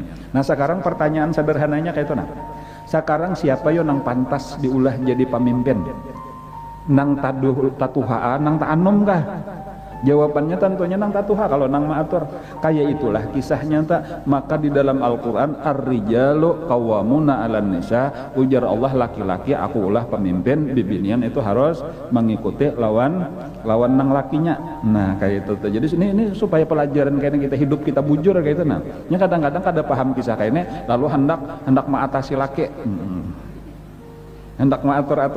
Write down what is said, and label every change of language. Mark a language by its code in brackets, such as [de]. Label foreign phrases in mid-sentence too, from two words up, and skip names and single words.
[bjn] Nah sekarang pertanyaan sederhananya kayak itu nah. Sekarang siapa yo nang pantas diulah jadi pemimpin? Nang tatuhaan nang ta'anum kah? Jawabannya tentunya nang tatuha kalau nang maatur. Kayak itulah kisahnya tak. Maka di dalam Al-Quran [ar] الرجال قوامون على النساء, [bjn] ujar Allah laki-laki aku ulah pemimpin, bibinian itu harus mengikuti lawan nang lakinya. Nah kayak itu. Jadi ini supaya pelajaran kayaknya kita hidup kita bujur kayak itu nah. Nya kadang-kadang kada paham kisah kayaknya lalu hendak mengatasi laki. Hendak mengatur-atur.